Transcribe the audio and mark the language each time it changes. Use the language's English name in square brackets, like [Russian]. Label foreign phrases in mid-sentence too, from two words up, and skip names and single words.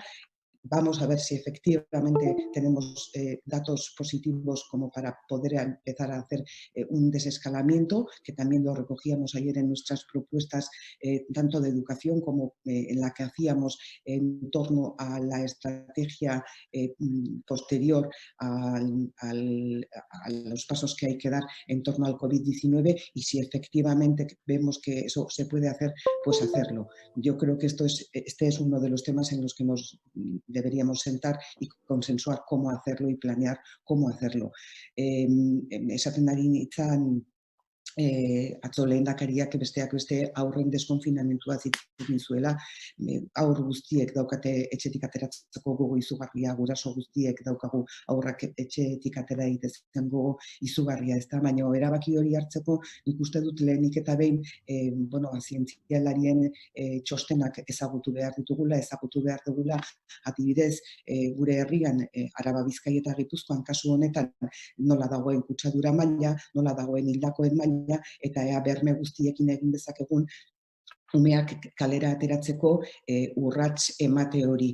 [Spanish] Vamos a ver si efectivamente tenemos datos positivos como para poder empezar a hacer un desescalamiento, que también lo recogíamos ayer en nuestras propuestas, tanto de educación como en la que hacíamos en torno a la estrategia posterior a los pasos que hay que dar en torno al COVID-19 y si efectivamente vemos que eso se puede hacer, pues hacerlo. Yo creo que este es uno de los temas en los que nos deberíamos sentar y consensuar cómo hacerlo y planear cómo hacerlo. [Basque] Esaten ari nintzen atzo lehendakariak besteak beste aurren deskonfinamentua egin zuela, aur guztiek daukate etxetik ateratzeko gogo izugarria, guraso guztiek daukagu aurrak etxetik atera egiten gogo izugarria, ez da, baina erabaki hori hartzeko nik uste dut lehenik eta behin zientzialarien txostenak ezagutu behar dugula, adibidez, gure herrian, Araba, Bizkaia eta Gipuzkoan kasu honetan nola dagoen kutsadura maila, nola dagoen hildakoen maila, eta ea berme guztiekin egin dezakegun umeak kalera ateratzeko urrats emate hori.